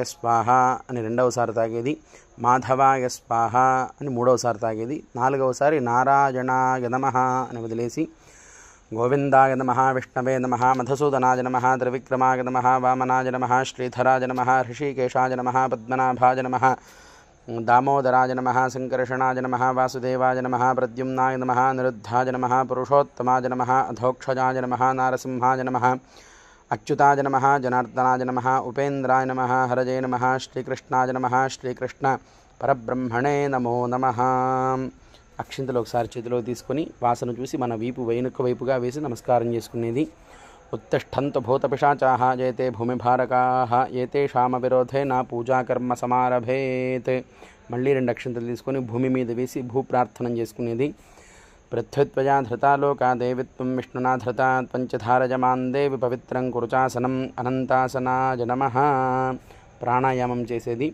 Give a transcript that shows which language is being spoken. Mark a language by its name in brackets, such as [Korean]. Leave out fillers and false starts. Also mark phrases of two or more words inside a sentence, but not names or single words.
[Telugu] స్వాహ అని రెండవసారి తాగేది, [Sanskrit] మాధవాయ స్వాహ [Telugu] అని మూడవసారి తాగేది, నాలుగవసారి [Sanskrit] నారాయణాయ నమః [Telugu] అని వదిలేసి గోవిందాయ [Sanskrit] నమః, విష్ణవే నమః, మధుసూదనాయ నమః, త్రివిక్రమాయ నమః, వామనాయ నమః, శ్రీధరాయ నమః, ఋషికేశాయ నమః, పద్మనాభాయ నమః, दामोदराय नमः, संकर्षणाय नमः, वासुदेवाय नमः, प्रद्युम्नाय नमः, निरुद्धाय नमः, पुरुषोत्तमाय नमः, अधोक्षजाय नमः, नारसिंहाय नमः, अच्युताय नमः, जनार्दनाय नमः, उपेन्द्राय नमः, हरये नमः, श्रीकृष्णाय नमः, श्रीकृष्ण परब्रह्मणे नमो नमः. [Telugu] అక్షింతలు ఒకసారి చేతిలో తీసుకొని వాసన చూసి మన వీపు వెనుక వైపుగా వేసి నమస్కారం చేసుకునేది. [Sanskrit] उत्तिष्ठन्तु भूतपिशाचाः जयते भूमिभारकाः एतेषाम विरोधेन పూజాకర్మ సమారభేత్. [Telugu] మళ్ళీ రెండు అక్షంతలు తీసుకొని భూమి మీద వేసి భూప్రార్థనం చేసుకునేది. [Sanskrit] పృథ్వీత్వయా ధృతా లోకా దేవిత్వం విష్ణునా ధృతా పంచధారజమాన్ దేవి పవిత్రం కురుచాసనం అనంతాసనాయ నమః. [Telugu] ప్రాణాయామం చేసేది.